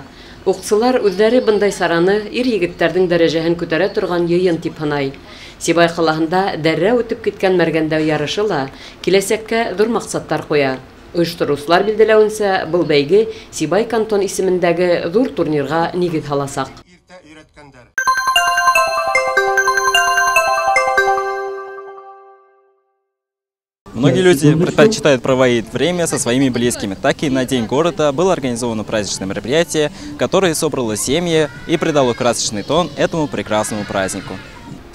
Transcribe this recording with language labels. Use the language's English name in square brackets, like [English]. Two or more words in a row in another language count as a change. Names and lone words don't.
[Bashkir] Уҡсылар үҙҙәре бындай сараны ир-егеттәрҙең дәрәжәһен күтәрә торған йыйын тип һанай. Сибай ҡалаһында дәррәү үтеп киткән мәргәндә ярышы ла киләсәккә ҙур маҡсаттар ҡуя. Ойоштороусылар билдәләүенсә, был бәйге Сибай кантон исемендәге ҙур турнирға нигеҙ һаласаҡ. [Russian] Многие люди предпочитают проводить время со своими близкими. Так и на День города было организовано праздничное мероприятие, которое собрало семьи и придало красочный тон этому прекрасному празднику.